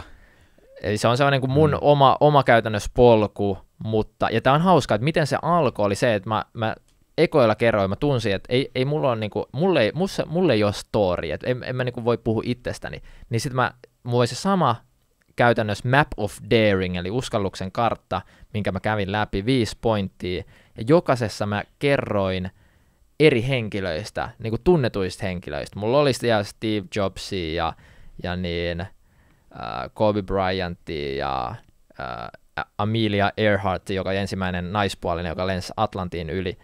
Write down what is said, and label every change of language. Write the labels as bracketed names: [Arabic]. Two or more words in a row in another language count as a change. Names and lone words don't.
[Finnish] Eli se on sellainen kuin mun oma käytännössä polku, mutta, ja tää on hauskaa, että miten se alkoi, oli se, että mä ekoilla kerroin, mä tunsin, että ei mulla on niinku, mulle ei ole story, että en mä niinku voi puhua itsestäni, niin sit mulla oli se sama käytännössä [English] map of daring, [Finnish] eli uskalluksen kartta, minkä mä kävin läpi 5 pointtia, ja jokaisessa mä kerroin eri henkilöistä, niinku tunnetuista henkilöistä. Mulla oli siellä Steve Jobsia ja niin Kobe Bryantia ja Amelia Earhart, joka oli ensimmäinen naispuolinen, joka lensi Atlantin yli.